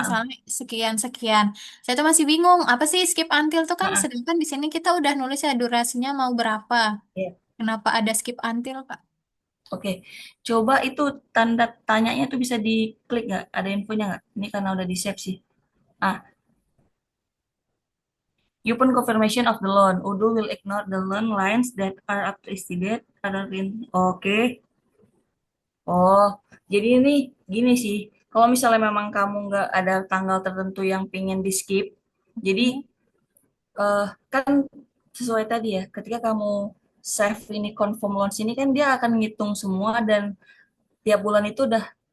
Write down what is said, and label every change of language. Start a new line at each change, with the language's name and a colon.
Indonesian: misalnya sekian-sekian. Saya tuh masih bingung, apa sih skip until tuh kan ah, ah. sedangkan di sini kita udah nulis ya durasinya mau berapa. Iya. Kenapa ada skip until, Kak? Oke, coba itu tanda tanyanya tuh bisa diklik nggak? Ada infonya nggak? Ini karena udah di save sih.
English: Ah, upon confirmation of the loan, Udo will ignore the loan lines that are up to its date.
Indonesian: Oke. Oh, jadi ini gini sih. Kalau misalnya memang kamu nggak ada tanggal tertentu yang pingin di skip, jadi Hmm. kan sesuai tadi ya. Ketika kamu save ini confirm loans ini kan dia akan ngitung semua dan tiap bulan itu udah